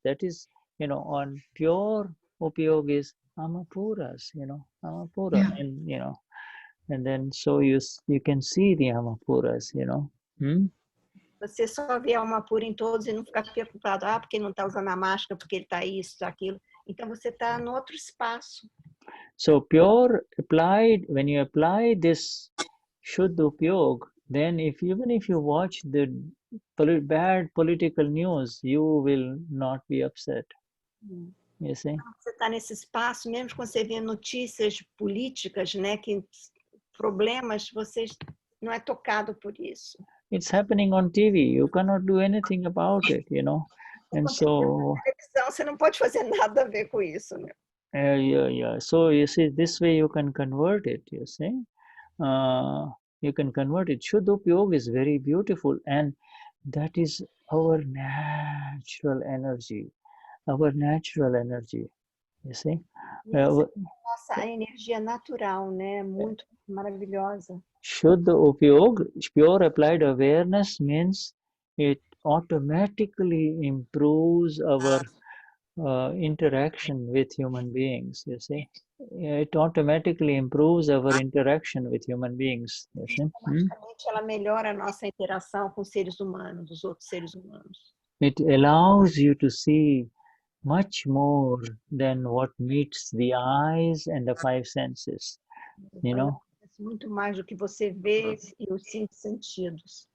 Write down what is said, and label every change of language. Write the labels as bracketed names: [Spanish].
[English] That is, you know, on pure Upayog is Amapuras, you know, Amapura, and you know, and then so you can see the Amapuras, you know. [Portuguese] Você só vê a alma pura em todos e não fica preocupado, porque ele não está usando a máscara, porque ele está isso, aquilo. Então você está no outro espaço. [English] So pure applied, when you apply this Shuddha Upayog, then even if you watch the bad political news, you will not be upset. You see? [Portuguese] Você está nesse espaço, mesmo quando você vê notícias políticas, né, que problemas, você não é tocado por isso. [English] It's happening on TV. You cannot do anything about it, you know. And so [Portuguese] você não pode fazer nada a ver com isso, né? [English] Yeah. So you see, this way you can convert it, you see. You can convert it. Shuddha Upayog is very beautiful, and that is our natural energy. Our natural energy. You see? [Portuguese] E essa é a nossa energia natural, né? Muito maravilhosa. [English] Shuddha Upayog, pure applied awareness, means it automatically improves our interaction with human beings, you see. It automatically improves our interaction with human beings, you see. [Portuguese] Automaticamente ela melhora a nossa interação com os seres humanos, os outros seres humanos. [English] It allows you to see much more than what meets the eyes and the five senses, you know. [Portuguese] Muito mais do que você vê e os cinco sentidos.